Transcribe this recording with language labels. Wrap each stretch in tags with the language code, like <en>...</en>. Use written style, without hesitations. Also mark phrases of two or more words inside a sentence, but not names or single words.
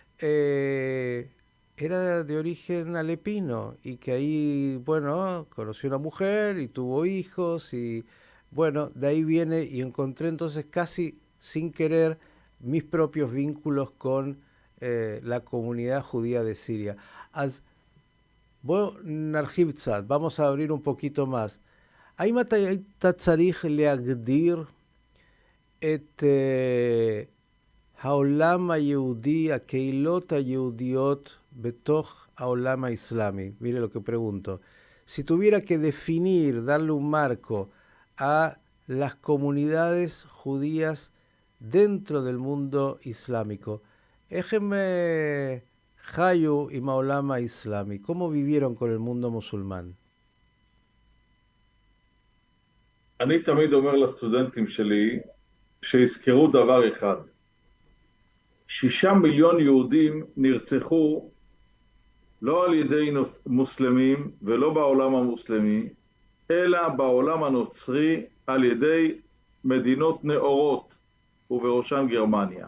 <es>era de origen alepino y que ahí, bueno, conoció una mujer y tuvo hijos y bueno, de ahí viene y encontré entonces casi sin querer mis propios vínculos con la comunidad judía de Siria. Vamos a abrir un poquito más.</es> <he>האם אתה היית צריך להגדיר את העולם היהודי, הקהילות היהודיות בתוך העולם האסלאמי?</he> <es>Mire lo que pregunto. Si tuviera que definir, darle un marco a las comunidades judías dentro del mundo islámico,</es> <he>איך הם חיו עם העולם האסלאמי?</he> <es>¿Cómo vivieron con el mundo musulmán?</es> <he>אני תמיד אומר לסטודנטים שלי שיזכרו דבר אחד, 6 מיליון יהודים נרצחו לא על ידי מוסלמים ולא בעולם המוסלמי, אלא בעולם הנוצרי על ידי מדינות נאורות, ובראשן גרמניה.</he>